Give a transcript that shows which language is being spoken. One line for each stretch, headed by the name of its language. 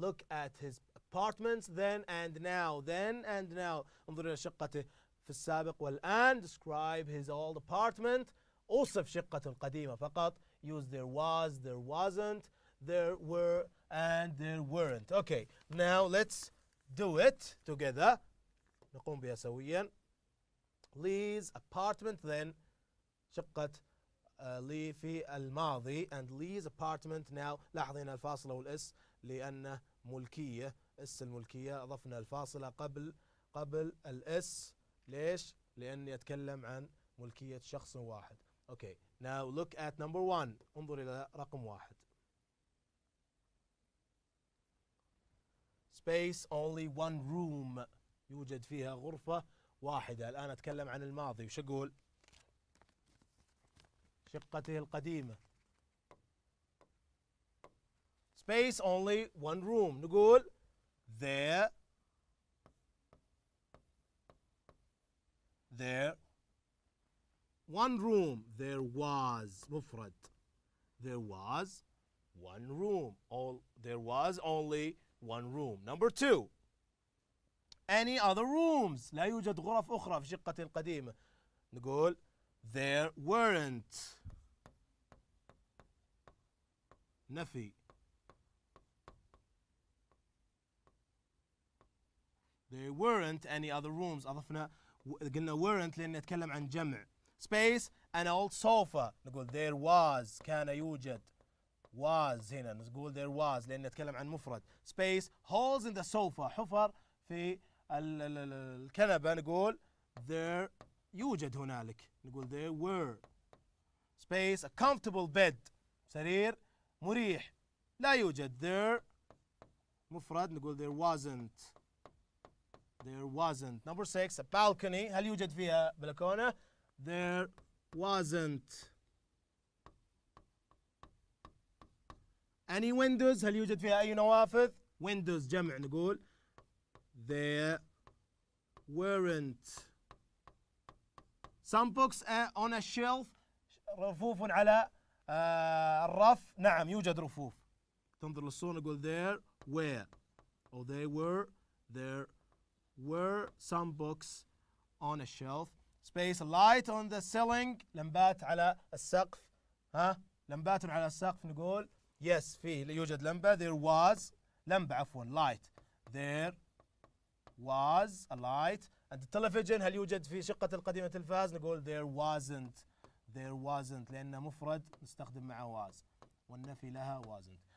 English: Look at his apartments then and now.
Arabic: انظر إلى شقته في السابق والآن.
English: Describe his old apartment.
Arabic: أوصف شقته القديمة فقط.
English: Use there was, there wasn't, there were and there weren't. Okay, now let's do it together.
Arabic: نقوم بها سويا.
English: Lee's apartment then.
Arabic: شقة لي في الماضي
English: and Lee's apartment now.
Arabic: لاحظ هنا الفاصلة والإس لأنه ملكية. إس الملكية أضفنا الفاصلة قبل الإس. ليش؟ لأني أتكلم عن ملكية شخص واحد.
English: Okay, now look at number 1.
Arabic: انظر إلى رقم 1.
English: Space only one room.
Arabic: يوجد فيها غرفة واحدة. الآن أتكلم عن الماضي. وش أقول؟ شقته القديمة.
English: Space only one room.
Arabic: نقول
English: there one room. There was
Arabic: مفرد.
English: There was one room. There was only one room. Number 2. Any other rooms.
Arabic: لا يوجد غرف أخرى في شقة القديمة. نقول
English: there weren't.
Arabic: نفي.
English: There weren't any other rooms.
Arabic: أضفنا قلنا
English: weren't
Arabic: لأن نتكلم عن جمع.
English: Space an old sofa.
Arabic: نقول
English: there was.
Arabic: كان يوجد.
English: Was
Arabic: هنا نقول
English: there was
Arabic: لأن نتكلم عن مفرد.
English: Space holes in the sofa.
Arabic: حفر في الكنبة. نقول
English: there
Arabic: يوجد هنالك. نقول
English: there were. Space a comfortable bed.
Arabic: سرير مريح. لا يوجد.
English: There
Arabic: مفرد.
English: نقول there wasn't. There wasn't. Number 6 a balcony.
Arabic: هل يوجد فيها بلكونة؟
English: There wasn't. Any windows.
Arabic: هل يوجد فيها أي نوافذ؟
English: Windows
Arabic: جمع. نقول
English: there weren't. Some books on a shelf.
Arabic: رفوف على الرف. نعم يوجد رفوف. تنظر للصورة نقول
English: there were or there were some books on a shelf. Space a light on the ceiling.
Arabic: لمبات على السقف. لمبات على السقف. نقول
English: yes
Arabic: فيه يوجد لمبة.
English: There was
Arabic: لمبة عفوا
English: light. There was a light. And the television.
Arabic: هل يوجد في شقة القديمة تلفاز؟ نقول
English: there wasn't
Arabic: لأنه مفرد نستخدم معه
English: was
Arabic: والنفي لها
English: wasn't.